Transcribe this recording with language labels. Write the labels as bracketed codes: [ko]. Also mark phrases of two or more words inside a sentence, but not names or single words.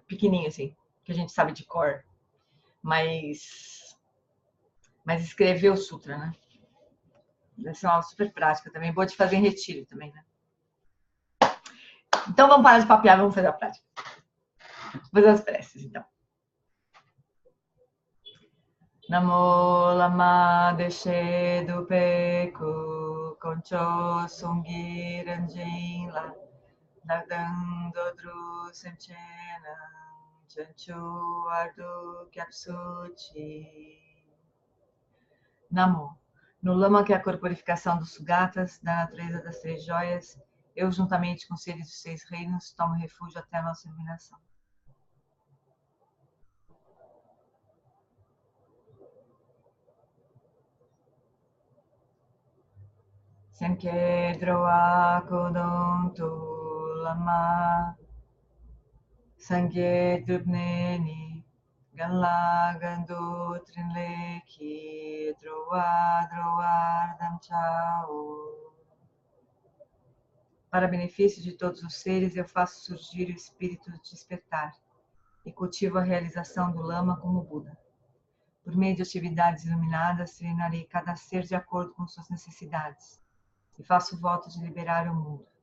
[pt] Pequenininho, assim, que a gente sabe de cor. Mas escrever o sutra, né? Deve ser uma super prática também. Boa de fazer em retiro também, né? Então vamos parar de papear, vamos fazer a prática. Vamos fazer as preces, então. [bo] ན་མོ། བླ་མ་བདེ་གཤེགས་འདུས་པའི་སྐུ། དཀོན་མཆོག་གསུམ་གྱི་རང་བཞིན་ལ། བདག་དང་འགྲོ་དྲུག་སེམས་ཅན་རྣམས། བྱང་ཆུབ་བར་དུ་སྐྱབས་སུ་མཆི. Namo. [pt] No lama que é a corporificação dos sugatas, da natureza das 3 joias, eu, juntamente com os seres dos 6 reinos, tomo refúgio até a nossa iluminação. [bo] སེམས་ཅན་འགྲོ་བའི་དོན་དུ་བླ་མ་སངས་རྒྱས་སྒྲུབ་ནས་ནི། གང་ལ་གང་འདུལ་ཕྲིན་ལས་ཀྱིས། འགྲོ་བ་འདྲེན་པར་དམ་བཅའོ. [pt] Para benefício de todos os seres, eu faço surgir o espírito de despertar e cultivo a realização do lama como Buda. Por meio de atividades iluminadas, treinarei cada ser de acordo com suas necessidades e faço o voto de liberar o mundo.